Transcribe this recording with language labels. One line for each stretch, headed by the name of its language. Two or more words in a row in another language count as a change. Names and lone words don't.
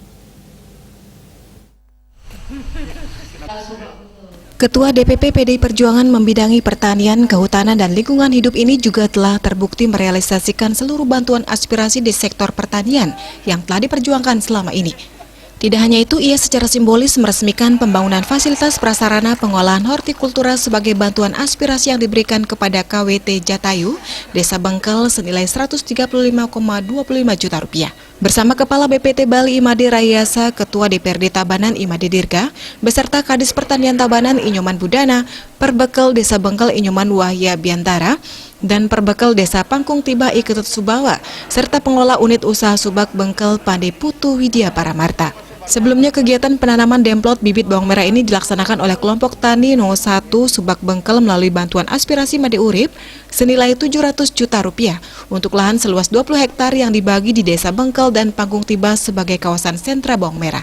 Indonesian: Ketua DPP PDI Perjuangan membidangi pertanian, kehutanan, dan lingkungan hidup ini juga telah terbukti merealisasikan seluruh bantuan aspirasi di sektor pertanian yang telah diperjuangkan selama ini. Tidak hanya itu, ia secara simbolis meresmikan pembangunan fasilitas prasarana pengolahan hortikultura sebagai bantuan aspirasi yang diberikan kepada KWT Jatayu, Desa Bengkel senilai Rp135,25 juta. Bersama Kepala BPT Bali Imade Rayasa, Ketua DPRD Tabanan Imade Dirga, beserta Kadis Pertanian Tabanan Inyoman Budana, Perbekel Desa Bengkel Inyoman Wahya Biantara, dan Perbekel Desa Pangkung Tiba Iketut Subawa, serta pengelola unit usaha Subak Bengkel Pandey Putu Widya Paramarta. Sebelumnya, kegiatan penanaman demplot bibit bawang merah ini dilaksanakan oleh kelompok tani 01 Subak Bengkel melalui bantuan aspirasi Imade Urip senilai Rp700 juta untuk lahan seluas 20 hektar yang dibagi di Desa Bengkel dan Pangkung Tiba sebagai kawasan sentra bawang merah.